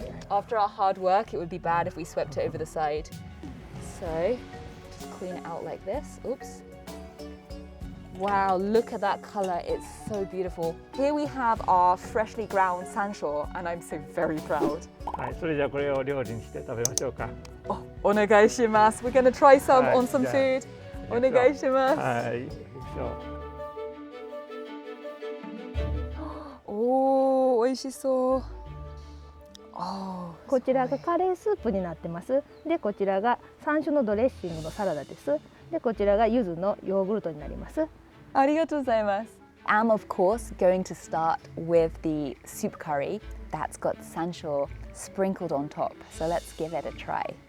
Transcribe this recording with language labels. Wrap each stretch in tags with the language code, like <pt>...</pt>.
<en>After our hard work, it would be bad if we swept it over the side. So, just clean it out like this. Oops. Wow, look at that color. It's so beautiful. Here we have our freshly ground sansho, and I'm so very proud.</en> <ja>はい、それじゃあこれを料理にして食べましょうか。お願いします。</ja> <en>We're going to try some on some food.</en> <ja>お願いします。はい、行きましょう。美味しそう。こちらがカレースープになってます。で、こちらが山椒のドレッシングのサラダです。で、こちらが柚子のヨーグルトになります。ありがとうございます。</ja> <en>I'm of course going to start with the soup curry that's got sansho sprinkled on top. So let's give it a try.</en>